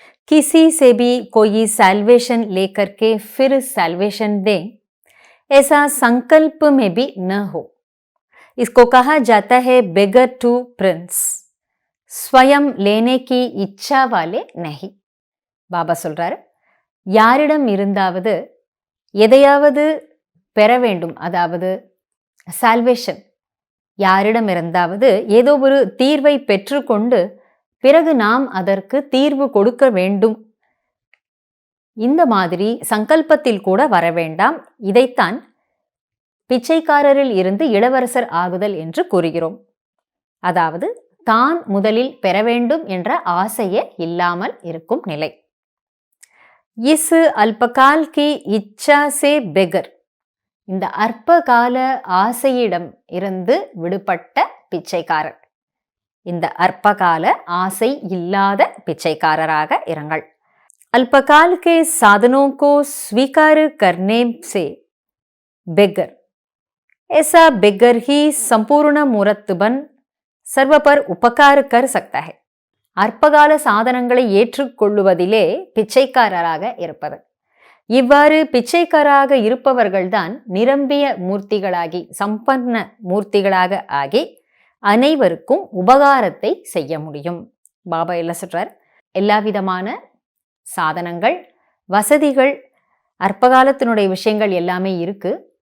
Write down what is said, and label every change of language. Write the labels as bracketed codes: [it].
[hi] किसी से भी कोई सैल्वेशन लेकर के फिर सैल्वेशन दे, ऐसा संकल्प में भी न हो। इसको कहा जाता है [en] beggar to prince, [hi] स्वयं लेने की इच्छा वाले नहीं। [ta] பாபா சொல்றாரு, யாரிடம் இருந்தாவது எதையாவது பெற வேண்டும், அதாவது சால்வேஷன், யாரிடம் இருந்தாவது ஏதோ ஒரு தீர்வை பெற்றுக்கொண்டு பிறகு நாம் அதற்கு தீர்வு கொடுக்க வேண்டும், இந்த மாதிரி சங்கல்பத்தில் கூட வர வேண்டாம். இதைத்தான் பிச்சைக்காரரில் இருந்து இளவரசர் ஆகுதல் என்று கூறுகிறோம். அதாவது தான் முதலில் பெற வேண்டும் என்ற ஆசையே இல்லாமல் இருக்கும் நிலை. [hi] இஸ் அல்பகால் கி இச்சா சே பெகர், [ta] இந்த அற்பகால ஆசையிடம் இருந்து விடுபட்ட பிச்சைக்காரர், இந்த அற்பகால ஆசை இல்லாத பிச்சைக்காரராக இருங்கள். [hi] अल्पकाल के साधनों को स्वीकार करने से बेगर, ऐसा बेगर ही संपूर्ण मूर्त बन सर्व पर उपकार कर सकता है. [ta] அற்பகால சாதனங்களை ஏற்றுக்கொள்ளுவதிலே பிச்சைக்காரராக இருப்பது. இவ்வாறு பிச்சைக்காரராக இருப்பவர்கள்தான் நிரம்பிய மூர்த்திகளாகி, சம்பன்ன மூர்த்திகளாக ஆகி அனைவருக்கும் உபகாரத்தை செய்ய முடியும். பாபா என்ன சொல்றார், எல்லா விதமான சாதனங்கள், வசதிகள், அற்பகாலத்தினுடைய விஷயங்கள் எல்லாமே இருக்கு.